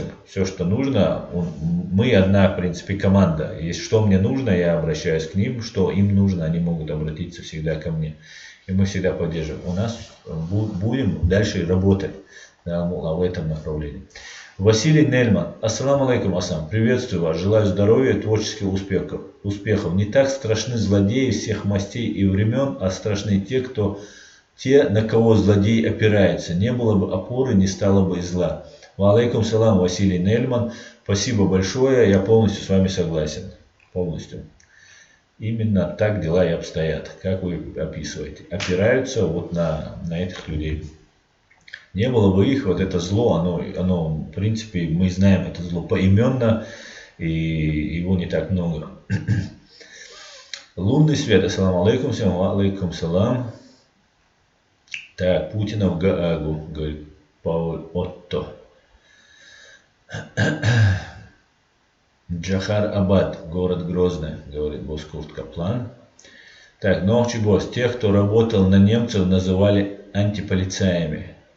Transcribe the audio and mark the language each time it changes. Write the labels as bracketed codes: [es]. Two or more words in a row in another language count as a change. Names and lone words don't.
[ru] Все, что нужно, мы одна, в принципе, команда. Если что мне нужно, я обращаюсь к ним. Что им нужно, они могут обратиться всегда ко мне. И мы всегда поддерживаем. У нас будем дальше работать в этом направлении. Василий Нельман. [ar] السلام عليكم, [ru] Асан. Приветствую вас. Желаю здоровья и творческих успехов. Не так страшны злодеи всех мастей и времен, а страшны те, на кого злодей опирается. Не было бы опоры, не стало бы и зла. [ar] وعليكم السلام, [ru] Василий Нельман. Спасибо большое, я полностью с вами согласен. Полностью. Именно так дела и обстоят, как вы описываете. Опираются вот на этих людей. Не было бы их, вот это зло, оно в принципе, мы знаем это зло поименно, и его не так много. Лунный свет, [ar] السلام عليكم، وعليكم السلام. [ru] Так, Путина в Гаагу, говорит Пауль Отто. Джахар Абад, город Грозный, говорит Боскурт Каплан. Так, Нохчи Босс, тех, кто работал на немцев, называли антиполицаями.